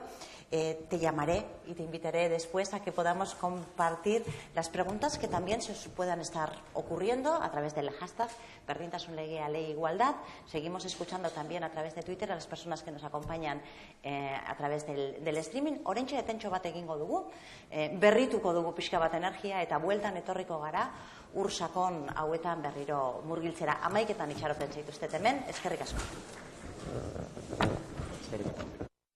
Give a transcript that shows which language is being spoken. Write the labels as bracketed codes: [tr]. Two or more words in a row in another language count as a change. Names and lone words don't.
[es] Te llamaré y te invitaré después a que podamos compartir las preguntas que también se puedan estar ocurriendo a través del hashtag Berdintasunlegea Ley Igualdad. Seguimos escuchando también a través de Twitter a las personas que nos acompañan a través del streaming. [eu] Oraintxe etentxo bat egingo dugu, berrituko dugu pixka bat energia eta bueltan etorriko gara ur sakon hauetan berriro murgiltzera. 11etan itxaroten zaituztet hemen. Eskerrik asko.